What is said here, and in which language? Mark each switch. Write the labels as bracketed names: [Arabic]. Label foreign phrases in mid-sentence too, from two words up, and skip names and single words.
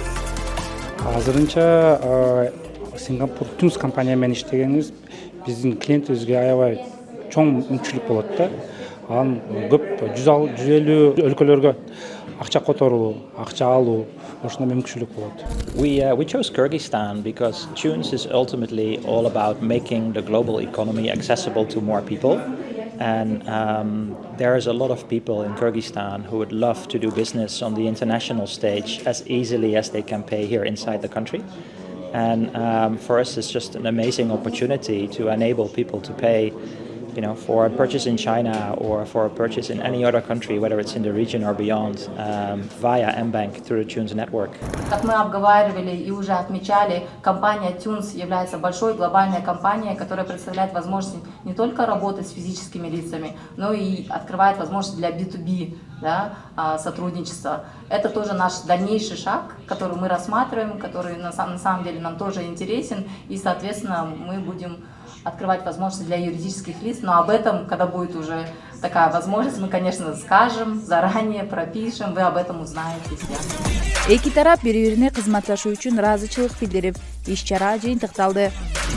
[Kyrgyz] Азырынча Сингапур Tunes компания менен иштегенибиз биздин клиентибизге аябай чоң мүмкүнчүлүк болот да. Анан көп 150 өлкөлөргө акча которуу, акча алуу, ошондой мүмкүнчүлүк болот. [English] We chose Kyrgyzstan because Tunes is ultimately all about making the global economy accessible to more people. And there is a lot of people in Kyrgyzstan who would love to do business on the international stage as easily as they can pay here inside the country. And for us, it's just an amazing opportunity to enable people to pay, for a purchase in China or for a purchase in any other country, whether it's in the region or beyond, via Mbank through the Tunes network. [Russian] Как мы обговаривали и уже отмечали, компания Tunes является большой глобальной компанией, которая представляет возможность не только работать с физическими лицами, но и открывает возможности для B2B, сотрудничества. Это тоже наш дальнейший шаг, который мы рассматриваем, который на самом деле нам тоже интересен, и, соответственно, мы будем открывать возможности для юридических лиц, но об этом, когда будет уже такая возможность, мы, конечно, скажем, заранее пропишем, вы об этом узнаете все. [Kyrgyz] Эки тарап бири-бирине кызматташуу үчүн ыраазычылык билдирип, иш-чара жыйынтыкталды.